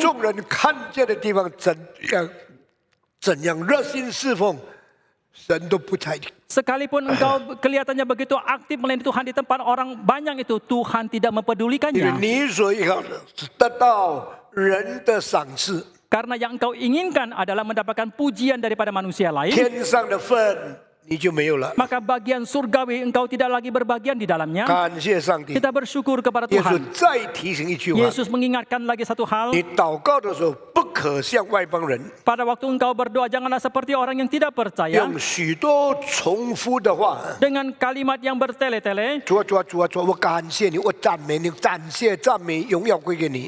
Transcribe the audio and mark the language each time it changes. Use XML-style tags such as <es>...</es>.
<zh>众人看见的地方怎样热心侍奉，神都不睬你。</zh> <id>Sekalipun engkau kelihatannya begitu aktif melayani Tuhan di tempat orang banyak itu, Tuhan tidak</id> <zh>因为</zh> <id>mempedulikannya.</id> <zh>你所要的是得到人的赏赐，</zh> <id>Karena yang engkau inginkan adalah mendapatkan pujian daripada manusia lain,</id> <zh>天上的份你就没有了。</zh> <id>maka bagian surgawi engkau tidak lagi berbagian di dalamnya.</id> <zh>感谢上帝，</zh> <id>Kita bersyukur kepada</id> <zh>耶稣</zh> <id>Tuhan.</id> <zh>再提醒一句话：</zh> <id>Yesus mengingatkan lagi satu hal.</id> <zh>你祷告的时候不可像外邦人，</zh> <id>Pada waktu engkau berdoa, janganlah seperti orang yang tidak percaya</id> <zh>用许多重复的话。</zh> <id>dengan kalimat yang bertele-tele,</id> <zh>主啊主啊主啊主啊，我感谢你，我赞美你，感谢赞美荣耀归给你。</zh>